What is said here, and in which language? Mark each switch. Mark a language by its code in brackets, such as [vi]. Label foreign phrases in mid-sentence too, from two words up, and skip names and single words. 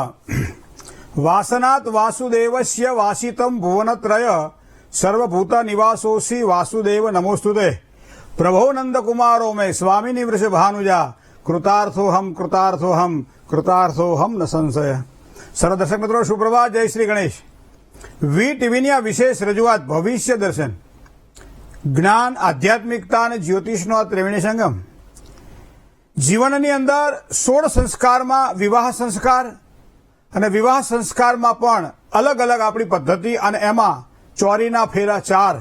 [sa] वासनात् वासुदेवस्य वासितं भुवनत्रय सर्वभूत निवासोऽसि वासुदेव नमोस्तुते। प्रभो नंदकुमारो में स्वामिनी वृषभानुजा कृतार्थोहम कृतार्थोहम कृतार्थोहम न संशय। [hi] सर्व दर्शक मित्रों सुप्रभात, जय श्री गणेश। [gu] વી ટીવીની આ વિશેષ રજૂઆત ભવિષ્ય દર્શન, જ્ઞાન, આધ્યાત્મિકતા અને જ્યોતિષનો આ ત્રિવેણી સંગમ જીવનની અંદર 16 સંસ્કારમાં વિવાહ સંસ્કાર અને વિવાહ સંસ્કારમાં પણ અલગ અલગ આપણી પદ્ધતિ અને એમાં ચોરીના ફેરા 4।